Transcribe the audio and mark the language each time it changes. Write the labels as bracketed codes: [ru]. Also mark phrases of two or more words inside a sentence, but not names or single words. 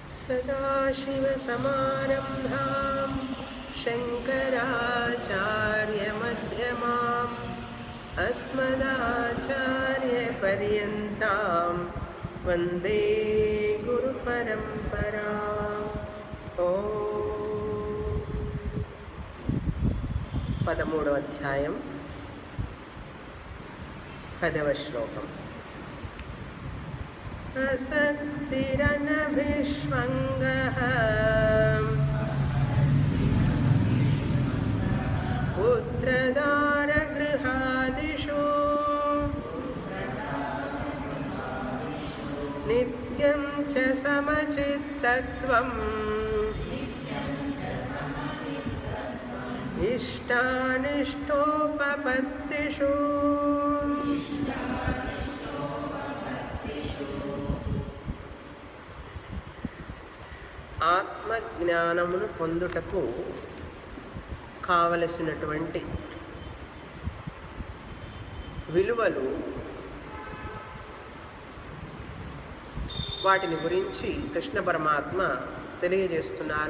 [sa] सदाशिवसमारम्भां शङ्कराचार्यमध्यमाम् अस्मदाचार्यपर्यन्तां वन्दे गुरुपरम्पराम्। [te] ఓం 13వ అధ్యాయం 10వ శ్లోకం. [sa] असक्तिरनभिष्वङ्गः पुत्रदारगृहादिषु नित्यं च समचित्तत्वम् इष्टानिष्टोपपत्तिषु [te] ఆత్మజ్ఞానమును పొందుటకు కావలసినటువంటి విలువలు, వాటిని గురించి కృష్ణ పరమాత్మ తెలియజేస్తున్నారు.